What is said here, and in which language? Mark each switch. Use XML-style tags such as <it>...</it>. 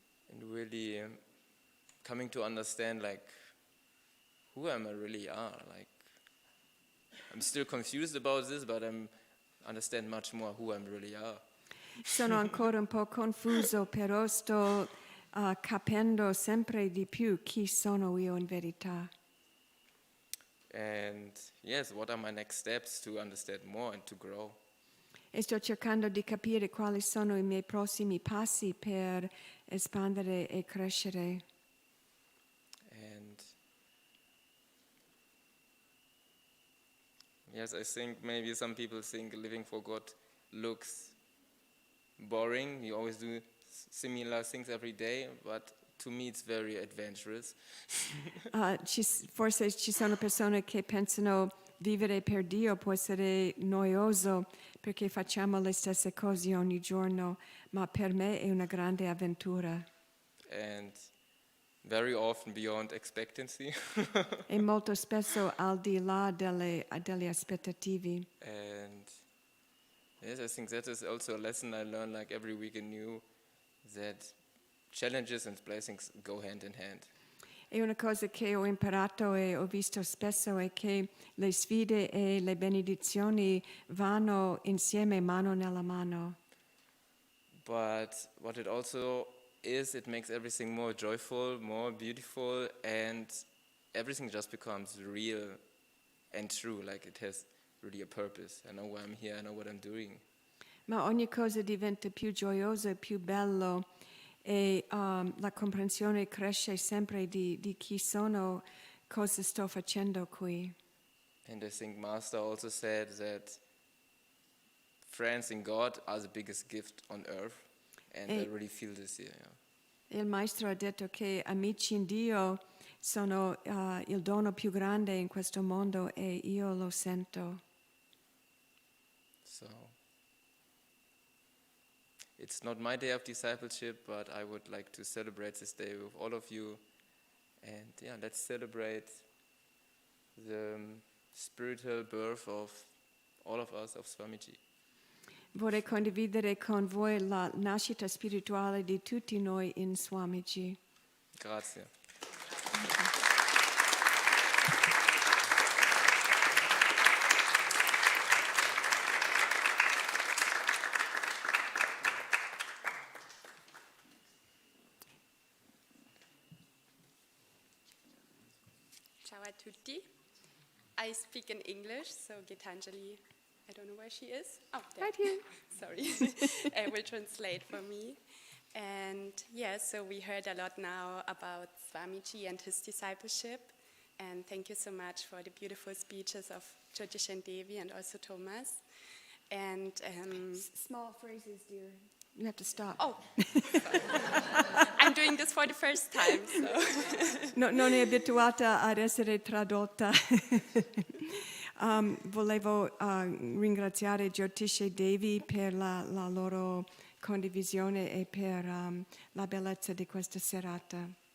<en>And really coming to understand like who am I really are. Like I'm still confused about this, but I understand much more who I really are.</en> <it>Sono ancora un po' confuso, però sto capendo sempre di più chi sono io in verità.</it> <en>And yes, what are my next steps to understand more and to grow?</en> <it>E sto cercando di capire quali sono i miei prossimi passi per espandere e crescere.</it> <en>And yes, I think maybe some people think living for God looks boring. You always do similar things every day, but to me it's very adventurous.</en> <it>Forse ci sono persone che pensano vivere per Dio può essere noioso perché facciamo le stesse cose ogni giorno, ma per me è una grande avventura.</it> <en>And very often beyond expectancy.</en> <it>E molto spesso al di là delle aspettative.</it> <en>And yes, I think that is also a lesson I learn like every week anew, that challenges and blessings go hand in hand.</en> <it>E una cosa che ho imparato e ho visto spesso è che le sfide e le benedizioni vanno insieme mano nella mano.</it> <en>But what it also is, it makes everything more joyful, more beautiful, and everything just becomes real and true, like it has really a purpose. I know why I'm here, I know what I'm doing.</en> <it>Ma ogni cosa diventa più gioiosa e più bello e la comprensione cresce sempre di chi sono, cosa sto facendo qui.</it> <en>And I think Master also said that friends in God are the biggest gift on earth, and I really feel this here. Yeah.</en> <it>Il Maestro ha detto che amici in Dio sono il dono più grande in questo mondo e io lo sento.</it> <en>So it's not my day of discipleship, but I would like to celebrate this day with all of you. And yeah, let's celebrate the spiritual birth of all of us, of Swamiji.</en> <it>Vorrei condividere con voi la nascita spirituale di tutti noi in Swamiji. Grazie. Ciao a tutti.</it> <en>I speak in English, so Gitanjali, I don't know where she is. Oh, there. Right here. Sorry. Will translate for me. And yes, so we heard a lot now about Swamiji and his discipleship. And thank you so much for the beautiful speeches of 𝗟'𝗔𝗡𝗏𝗘 and also Thomas. And Small phrases, dear. You have to stop. oh, sorry. I'm doing this for the first time, so.</en> <it>Non è abituata ad essere tradotta. Volevo ringraziare 𝗟'𝗓𝗏𝗘𝗏 per la loro condivisione e per la bellezza di questa serata.</it>